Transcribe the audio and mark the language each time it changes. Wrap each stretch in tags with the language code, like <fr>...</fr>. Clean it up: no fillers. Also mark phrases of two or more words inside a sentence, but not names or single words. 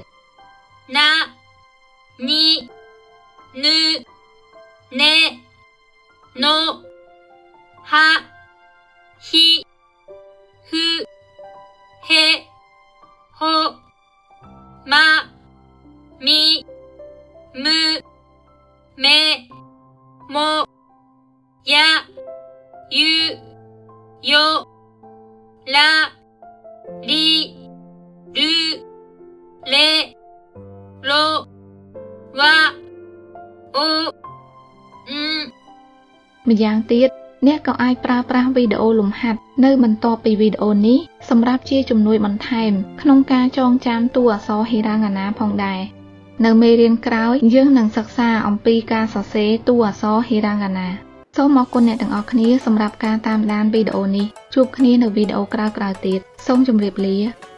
<ja>なにぬねのはひふへほまみむめもやゆよらり、る、れ、ろ、わ、お、ん</ja> <km>ម្យ៉ាងទៀតអ្នកក៏អាចប្រើប្រាស់វីដេអូលំហាត់នៅបន្ទាប់ពីវីដេអូនេះសម្រាប់ជាជំនួយបន្ថែមក្នុងការចងចាំតួអក្សរហិរញ្ញណាផងដែរនៅមេរៀនក្រោយយើងនឹងសិក្សាអំពីការសរសេរតួអក្សរហិរញ្ញណាសូមអរគុណអ្នកទាំងអស់គ្នាសម្រាប់ការតាមដានវីដេអូនេះជួបគ្នានៅវីដេអូក្រោយៗទៀតសូមជម្រាបលា</km>